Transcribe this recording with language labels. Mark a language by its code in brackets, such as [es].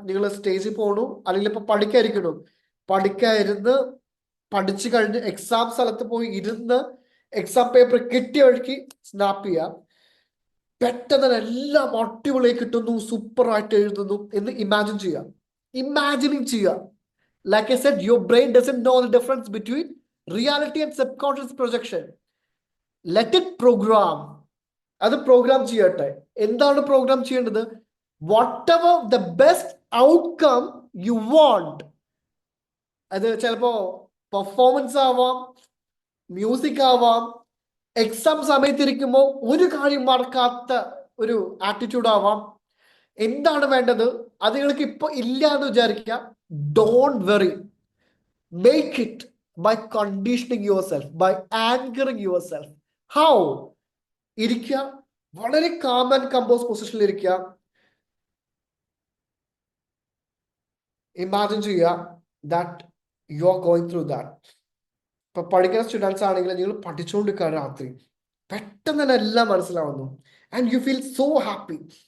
[ml] നിങ്ങൾ സ്റ്റേജിൽ പോകണു, അല്ലെങ്കിൽ ഇപ്പൊ പഠിക്കാതിരിക്കണു, പഠിക്കാതിരുന്ന് പഠിച്ചു കഴിഞ്ഞ് എക്സാം സ്ഥലത്ത് പോയി ഇരുന്ന് എക്സാം പേപ്പർ കിട്ടിയ വഴിക്ക് സ്നാപ്പ് ചെയ്യാം. പെട്ടെന്ന് എല്ലാം അടിപൊളിയായി കിട്ടുന്നു, സൂപ്പറായിട്ട് എഴുതുന്നു എന്ന് ഇമാജിൻ ചെയ്യുക. ഇമാജിനിങ് ചെയ്യുക. [en] Like I said, your brain doesn't know the difference between reality and subconscious projection. Let it program. [ml] അത് പ്രോഗ്രാം ചെയ്യട്ടെ. എന്താണ് പ്രോഗ്രാം ചെയ്യേണ്ടത്? [en] Whatever the best outcome you want. [ml] അത് ചിലപ്പോ പെർഫോമൻസ് ആവാം, മ്യൂസിക് ആവാം, എക്സാം സമയത്തിരിക്കുമ്പോൾ ഒരു കാര്യം മറക്കാത്ത ഒരു ആറ്റിറ്റ്യൂഡ് ആവാം. എന്താണ് വേണ്ടത്? അത് നിങ്ങൾക്ക് ഇപ്പൊ ഇല്ല എന്ന് വിചാരിക്കുക. [en] Don't worry. Make it by conditioning yourself, by anchoring yourself. How? [ml] ഇരിക്കുക, വളരെ കാം ആൻഡ് കമ്പോസ് പൊസിഷനിൽ ഇരിക്കുക. [en] imagine [ml] ചെയ്യുക [en] That you are going through that. [ml] ഇപ്പൊ പഠിക്കുന്ന സ്റ്റുഡൻസ് ആണെങ്കിൽ നിങ്ങൾ പഠിച്ചുകൊണ്ടിരിക്കുക രാത്രി, പെട്ടെന്ന് തന്നെ എല്ലാം മനസ്സിലാവുന്നു, [en] And you feel so happy.